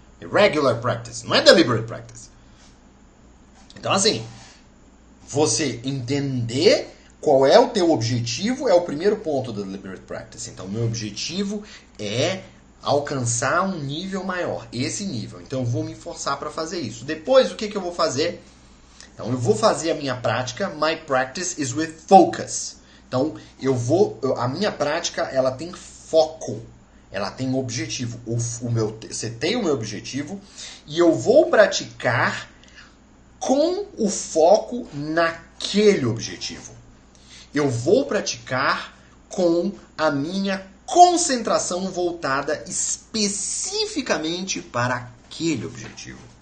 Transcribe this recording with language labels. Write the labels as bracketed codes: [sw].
[pt] É regular practice. Não é deliberate practice. Então, assim, você entender qual é o teu objetivo é o primeiro ponto da deliberate practice. Então, o meu objetivo é alcançar um nível maior, esse nível. Então, eu vou me forçar para fazer isso. Depois, o que eu vou fazer? Então, eu vou fazer a minha prática. [en] My practice is with focus. [pt] Então, a minha prática, ela tem foco. Ela tem objetivo. Setei o meu objetivo e eu vou praticar com o foco naquele objetivo. Eu vou praticar com a minha concentração voltada especificamente para aquele objetivo.